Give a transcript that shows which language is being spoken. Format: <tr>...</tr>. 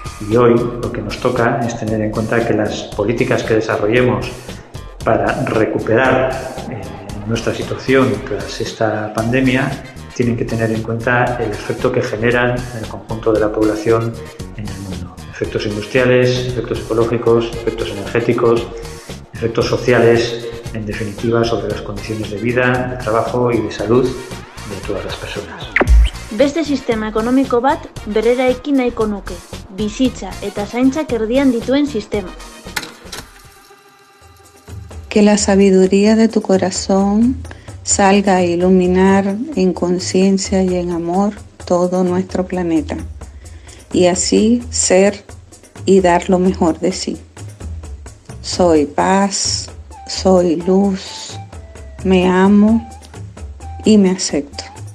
<es>Y hoy lo que nos toca es tener en cuenta que las políticas que desarrollemos para recuperar nuestra situación tras esta pandemia tienen que tener en cuenta el efecto que generan en el conjunto de la población en el mundo. Efectos industriales, efectos ecológicos, efectos energéticos, efectos sociales, en definitiva, sobre las condiciones de vida, de trabajo y de salud de todas las personas.</es> <eu>Beste sistema ekonomiko bat berera ekin nahiko nuke. Bizitza eta zaintzak erdian dituen sistema.</eu> <es>Que la sabiduría de tu corazón salga a iluminar en conciencia y en amor todo nuestro planeta y así ser y dar lo mejor de sí. Soy paz, soy luz, me amo y me acepto.</es>